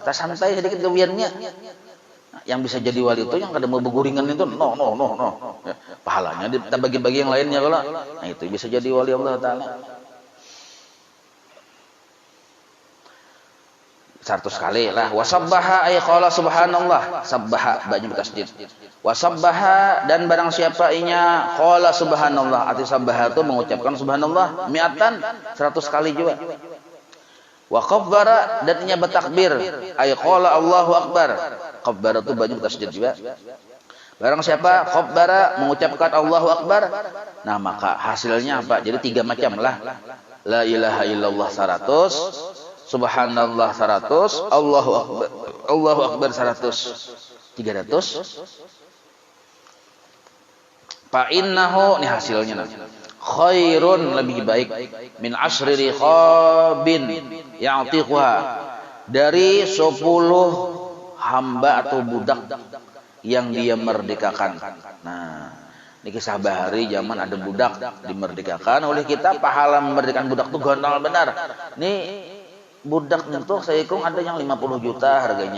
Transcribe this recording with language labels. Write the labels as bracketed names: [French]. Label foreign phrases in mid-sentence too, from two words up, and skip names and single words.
[Banjar] Tas santai sedikit gawiannya. Yang bisa jadi wali itu yang kada mau beguringan itu no. Ya, pahalanya kita bagi-bagi yang lainnya kalau. Nah itu bisa jadi wali Allah Taala. 100 kali lah. [Arabic] وسبّح أي قال سبحان الله. سبّح [Banjar] banyak tasdid. Wasabbaha dan barang siapa inya [Arabic] قال سبحان الله. [Banjar] Arti sabbaha itu mengucapkan [Arabic] سبحان الله مائة [Banjar] 100 kali juga. [Arabic] وكبّر [Banjar] dan inya bertakbir [Arabic] أي قال الله أكبر. [Banjar] Qabbara itu banyak tasdid juga. Barang siapa qabbara mengucapkan [Arabic] الله أكبر, [Banjar] nah maka hasilnya apa? Jadi 3 macam lah. [Arabic] لا إله إلا الله 100، سبحان الله 100، الله أكبر 100. [Banjar] 300. [Arabic] فإنه [Banjar] nih hasilnya khairun lebih baik [Arabic] من عشر رقاب يعتقها [Banjar] dari 10 hamba atau budak yang dia merdekakan. Nah, ini kisah bahari zaman ada budak dimerdekakan oleh kita, pahala memerdekakan budak itu gondol benar. Ini budak untuk saya hitung ada yang 50 juta harganya.